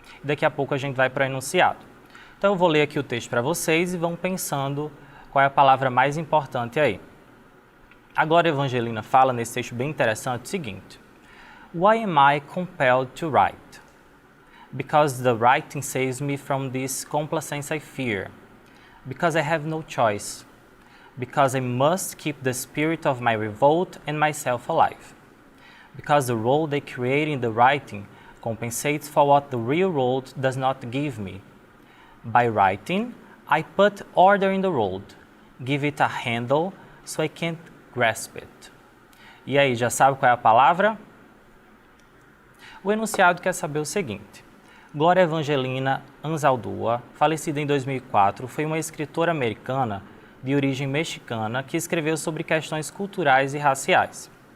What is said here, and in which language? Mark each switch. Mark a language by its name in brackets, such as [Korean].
[Portuguese] Daqui a pouco a gente vai para o enunciado. Então eu vou ler aqui o texto para vocês e vão pensando qual é a palavra mais importante aí. A Glória Evangelina fala nesse texto bem interessante o seguinte: [English] Why am I compelled to write? Because the writing saves me from this complacence I fear. Because I have no choice. Because I must keep the spirit of my revolt and myself alive. Because the role they create in the writing compensates for what the real world does not give me. By writing, I put order in the world, give it a handle so I can't grasp it. [Portuguese] E aí, já sabe qual é a palavra? O enunciado quer saber o seguinte: Glória Evangelina Anzaldúa, falecida em 2004, foi uma escritora americana de origem mexicana que escreveu sobre questões culturais e raciais.